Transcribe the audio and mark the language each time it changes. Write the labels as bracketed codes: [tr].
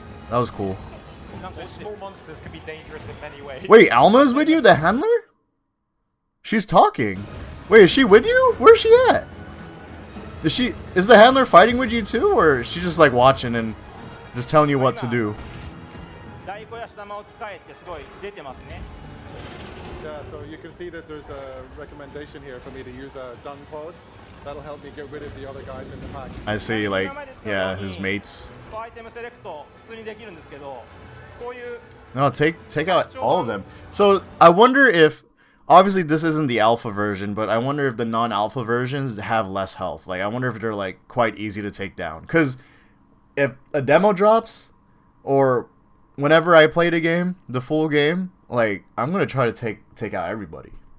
[en] That was cool. So small monsters can be dangerous in many ways. Wait, Alma's with you, the handler? She's talking. Wait, is she with you? Where's she at? Is the handler fighting with you too, or is she just like watching and just telling you what to do? [ja] 大小やし玉を使えってすごい出てますね。 [en] Yeah, so you can see that there's a recommendation here for me to use a dung pod. That'll help me get rid of the other guys in the pack. I see, like, yeah, his mates. [ja] アイテムセレクト普通にできるんですけど、こういう [en] No, take out all of them. So I wonder if, obviously this isn't the alpha version, but I wonder if the non-alpha versions have less health. Like, I wonder if they're like quite easy to take down. Because if a demo drops, or whenever I play the game, the full game, like I'm gonna try to take out everybody.